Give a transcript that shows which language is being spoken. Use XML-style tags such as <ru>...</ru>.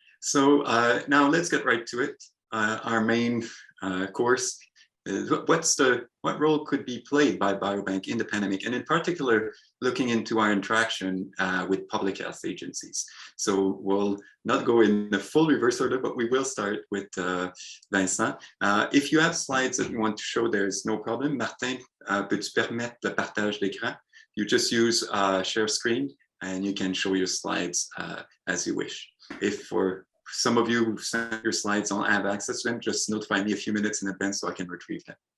<en>So now let's get right to it. Our main course is what role could be played by biobank in the pandemic, and in particular, looking into our interaction with public health agencies. So we'll not go in the full reverse order, but we will start with Vincent. If you have slides that you want to show, there's no problem.</en> <fr>Martin, peux-tu permettre le partage d'écran?</fr> <en>You just use share screen, and you can show your slides as you wish. If for some of you who sent your slides don't have access to them, just notify me a few minutes in advance so I can retrieve them.</en>